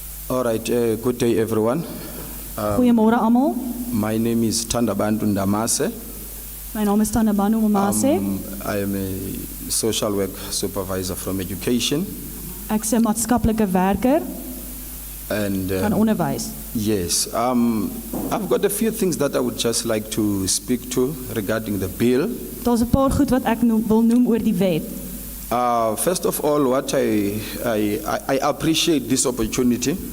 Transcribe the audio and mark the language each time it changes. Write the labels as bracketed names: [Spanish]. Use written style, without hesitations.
[English] All right, good day everyone. [Afrikaans] Goeiemôre almal. [English] My name is Thandabantu Ndamase. [Afrikaans] My naam is Thandabantu Ndamase. [English] I am a social work supervisor from education. [Afrikaans] Ek is 'n maatskaplike werker [English] And [Afrikaans] van onderwys. [English] yes, I've got a few things that I would just like to speak to regarding the bill. [Afrikaans] Daar's 'n paar goed wat ek wil noem oor die wet. [English] First of all, what I appreciate this opportunity.